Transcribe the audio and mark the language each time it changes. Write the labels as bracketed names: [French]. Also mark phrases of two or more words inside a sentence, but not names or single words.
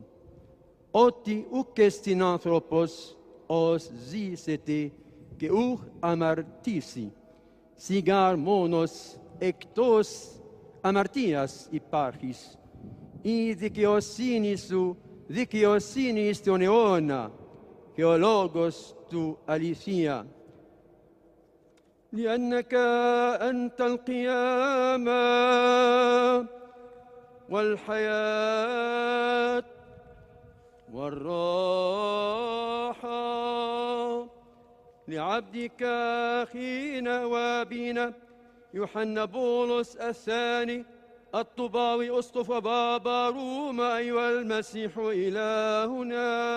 [Greek] Ότι ουκ εστιν άνθρωπος ως ζήσεται και ουκ αμαρτήσει, σιγάρ μόνος εκτός αμαρτίας υπάρχεις. Η δικαιοσύνη σου δικαιοσύνη στον αιώνα και ο λόγος του αληθεία. [Arabic] لأنك أنت القيامة والحياة والراحة لعبدك أخينا وابينا يوحنا بولس الثاني الطباوي أسقف بابا روما أيها المسيح إلهنا،